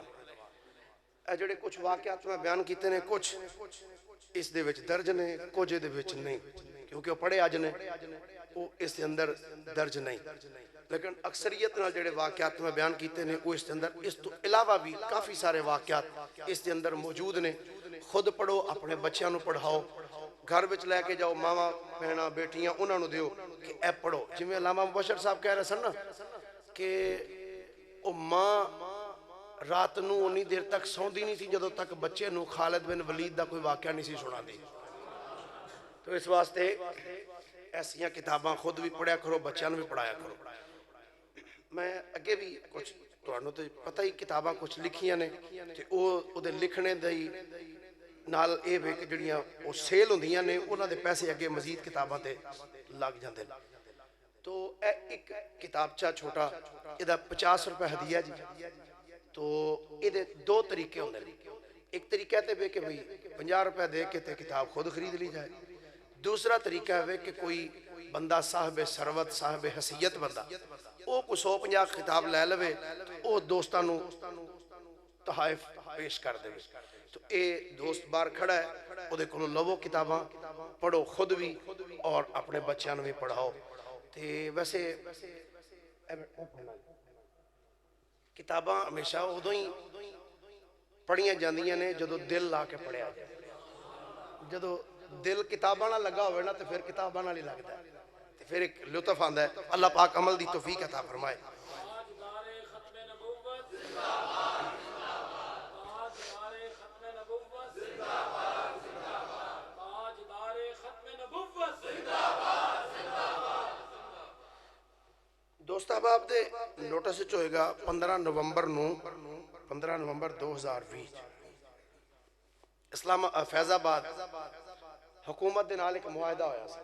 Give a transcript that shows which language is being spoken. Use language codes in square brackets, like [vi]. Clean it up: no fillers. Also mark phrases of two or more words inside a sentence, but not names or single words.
[pa] اے جڑے کچھ واقعات میں بیان کیتے نے، کچھ اس دے وچ درج نے، کچھ دے وچ نہیں، کیونکہ وہ پڑھے آج نے وہ اس دے اندر درج نہیں. لیکن اکثریت نال جڑے واقعات میں بیان کیتے نے وہ اس دے اندر، اس تو علاوہ بھی کافی سارے واقعات اس دے اندر موجود نے. خود پڑھو، اپنے بچیاں نو پڑھاؤ، گھر وچ لے کے جاؤ، ماما بہنا بیٹیاں انہاں نو دیو کہ اے پڑھو. جویں علامہ مبشر صاحب کہہ رہے سن نا کہ او ماں رات نو انی دیر تک سوندی نہیں تھی جدوں تک بچے نو خالد بن ولید دا کوئی واقعہ نہیں سی سنا دی. تو اس واسطے ایسیاں کتاباں خود بھی پڑھیا کرو، بچیاں نو بھی پڑھایا کرو. میں اگے بھی کچھ تہانوں تے پتہ ہی کتاباں کچھ لکھیاں نے تے او دے لکھنے دی نال اے وے کہ جڑیاں او سیل ہوندیاں نے انہاں دے پیسے اگے مزید کتاباں تے لگ جاندے. تو اے ایک کتابچہ چھوٹا ادا 50 روپے ہدیہ جی. تو اے دے دو طریقے ہوندے نے. ایک طریقہ تے وے کہ بھئی 50 روپے دے کے تے کتاب خود خرید لی جائے. دوسرا طریقہ ہے کہ کوئی بندہ صاحب ثروت صاحب حیثیت بندہ او کو 150 کتاب لے لوے، او دوستاں نو تحائف پیش کر دے. تو اے دوست بار کھڑا ہے، او دے کولوں لوو کتاباں، پڑھو خود بھی اور اپنے بچیاں نو بھی پڑھاؤ. تے ویسے کتاباں ہمیشہ ادوں ہی پڑھیاں جاندیاں نے جدوں دل لا کے پڑھیا جائے. جدوں دل کتاباں نال لگا ہوئے نا تے پھر کتاباں نال ہی لگدا ہے تے پھر ایک لطف آندا ہے. اللہ پاک عمل دی توفیق عطا فرمائے. دوست احباب دے نوٹس وچ ہوئے گا 15 نومبر 2020 اسلام فیض آباد حکومت دے نال ایک معاہدہ ہویا سی.